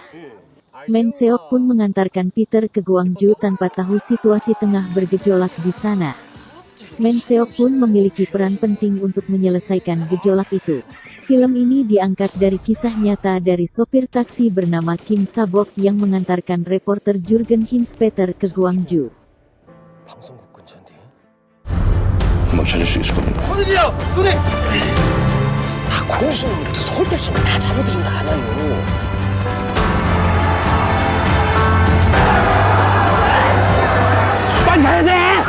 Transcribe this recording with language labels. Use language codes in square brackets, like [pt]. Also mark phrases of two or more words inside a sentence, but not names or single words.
[id] Man-seok pun mengantarkan Peter ke Gwangju tanpa tahu situasi tengah bergejolak di sana. Man-seok pun memiliki peran penting untuk menyelesaikan gejolak itu. Film ini diangkat dari kisah nyata dari sopir taksi bernama Kim Sa-bok yang mengantarkan reporter Jurgen Hinspeter ke Gwangju. [ko] 금방 찾을 수 있을 겁니다. 어디요? 눈에! 공수놈들이 서울대시는 다 잡아들인 거 알아요. 빨리 가야 돼!